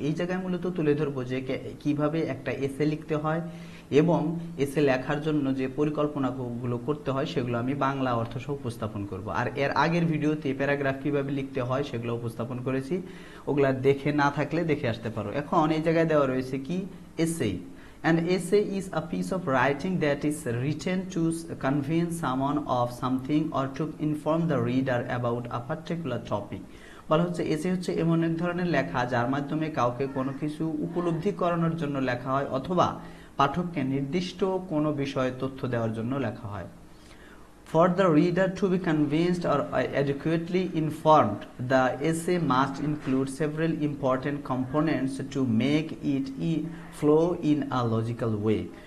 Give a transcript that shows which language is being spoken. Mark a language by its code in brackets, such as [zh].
[bn] এই জায়গায় মূলত তুলে ধরবো যে কিভাবে একটা এসে লিখতে হয় এবং এসে লেখার জন্য যে পরিকল্পনাগুলো করতে হয় সেগুলো আমি বাংলা অর্থ সহ উপস্থাপন করব। আর এর আগের ভিডিওতে প্যারাগ্রাফ কিভাবে লিখতে হয় সেগুলো উপস্থাপন করেছি, ওগুলা দেখে না থাকলে দেখে আসতে পারো। এখন এই জায়গায় দেওয়া রয়েছে কি এসে। [en] An essay is a piece of writing that is written to convince someone of something or to inform the reader about a particular topic. [bn] বলা হচ্ছে এসে হচ্ছে এমন এক ধরনের লেখা যার মাধ্যমে কাউকে কোনো কিছু উপলব্ধি করানোর জন্য লেখা হয় অথবা পাঠককে নির্দিষ্ট কোনো বিষয়ে তথ্য দেওয়ার জন্য লেখা হয়। [en] For the reader to be convinced or adequately informed, the essay must include several important components to make it flow in a logical way.